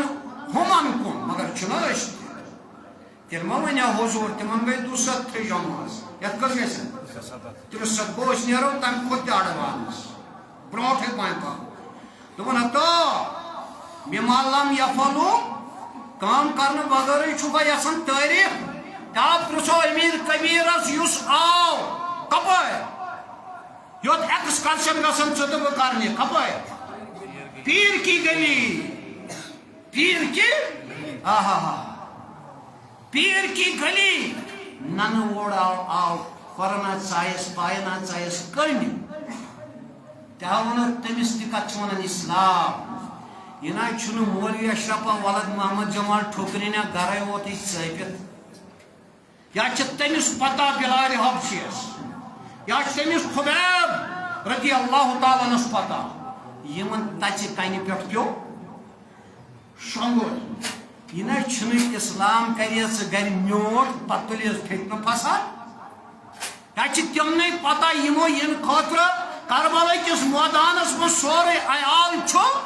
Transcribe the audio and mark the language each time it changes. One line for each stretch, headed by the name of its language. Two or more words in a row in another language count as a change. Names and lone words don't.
Kashmiri: ہُمن کُن مگر چھُنہ أسۍ تیٚلہِ ما وَنیو حضوٗر تِمن گٔے 203 جمٲژ یتھ کٔژ گژھن 300 گوٚو أسۍ نیرو تمہِ کھۄتہٕ تہِ اڈوانس برونٛٹھٕے پہن پکو دوٚپُن ہتو
Arabic: بِما لم یفعلوا
Kashmiri: کٲم کرنہٕ بغٲرٕے چھُکھا یژھان تعریٖف تاب پرٛژھو أمیٖر کبیٖرس یُس آو کپٲرۍ یوٚت ایکسکرشن گژھان ژٕ تہٕ بہٕ کرنہِ کپٲرۍ
Urdu: پیٖر کی گلی پیٖر کی پیٖر کی گلی
Kashmiri: ننہٕ وول آو کھۄرنا ژایس پاینا ژایس کٔنۍ تہِ ووٚنُکھ تٔمِس تہِ کتھ چھِ ونان اسلام یہِ نہ چھُنہٕ مولوی اشرفا ولد محمد جمال ٹھُکرِنیا گرے ووت یہِ ژٲپِتھ یا چھِ تٔمِس پتہ بِلالِ حبشیس یا چھِ تٔمِس خُبیب
Arabic: رضی اللہ تعالیٰ
Kashmiri: نس پتہ یِمن تَژِ کنہِ پٮ۪ٹھ پیوٚو شۄنٛگُر یہِ نہ چھُنہٕ اسلام کرے ژٕ گرِ میوٗٹھ پتہٕ تُلِس فتنہٕ فساد یا چھِ تِمنٕے پتہ یِمو ییٚمہِ خٲطرٕ کربلا کِس مٲدانس منٛز سورُے عیال چھُ